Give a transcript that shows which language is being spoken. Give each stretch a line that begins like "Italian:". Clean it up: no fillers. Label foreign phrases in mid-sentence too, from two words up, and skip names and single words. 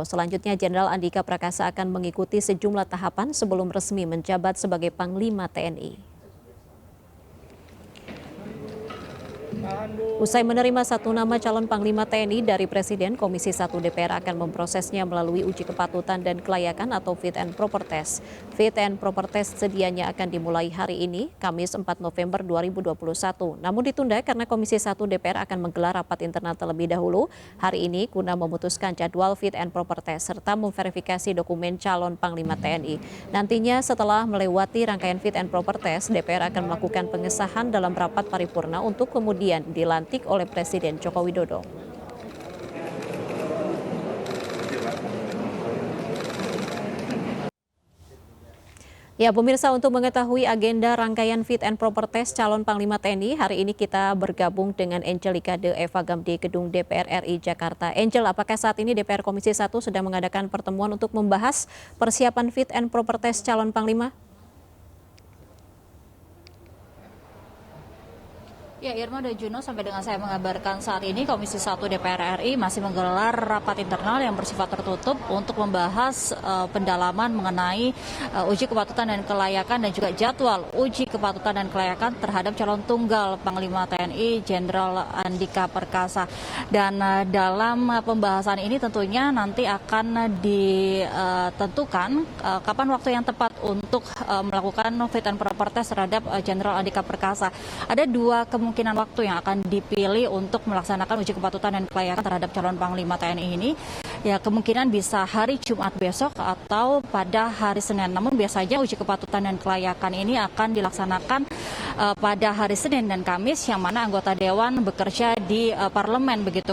Indonesian: Selanjutnya Jenderal Andika Prakasa akan mengikuti sejumlah tahapan sebelum resmi menjabat sebagai Panglima TNI. Usai menerima satu nama calon Panglima TNI dari Presiden, Komisi 1 DPR akan memprosesnya melalui uji kepatutan dan kelayakan atau
English: fit and proper test. Fit and proper test
Indonesian: sedianya akan dimulai hari ini, Kamis 4 November 2021. Namun ditunda karena Komisi 1 DPR akan menggelar rapat internal terlebih dahulu hari ini guna memutuskan jadwal
English: fit and proper test
Indonesian: serta memverifikasi dokumen calon Panglima TNI. Nantinya setelah melewati rangkaian
English: fit and proper test,
Indonesian: DPR akan melakukan pengesahan dalam rapat paripurna untuk kemudian dilantik oleh Presiden Joko Widodo. Ya, pemirsa, untuk mengetahui agenda rangkaian
English: fit and proper test
Indonesian: calon Panglima TNI, hari ini kita bergabung dengan Angelika De Evagam di Gedung DPR RI Jakarta. Angel, apakah saat ini DPR Komisi 1 sedang mengadakan pertemuan untuk membahas persiapan
English: fit and proper test
Indonesian: calon Panglima? Ya, Irma dan Juno, sampai dengan saya mengabarkan saat ini Komisi 1 DPR RI masih menggelar rapat internal yang bersifat tertutup untuk membahas pendalaman mengenai uji kepatutan dan kelayakan dan juga jadwal uji kepatutan dan kelayakan terhadap calon tunggal Panglima TNI Jenderal Andika Perkasa. Dan dalam pembahasan ini tentunya nanti akan ditentukan kapan waktu yang tepat untuk melakukan
English: fit and proper test
Indonesian: terhadap Jenderal Andika Perkasa. Ada dua kemungkinan waktu yang akan dipilih untuk melaksanakan uji kepatutan dan kelayakan terhadap calon Panglima TNI ini. Ya, kemungkinan bisa hari Jumat besok atau pada hari Senin. Namun biasanya uji kepatutan dan kelayakan ini akan dilaksanakan pada hari Senin dan Kamis, yang mana anggota Dewan bekerja di parlemen begitu.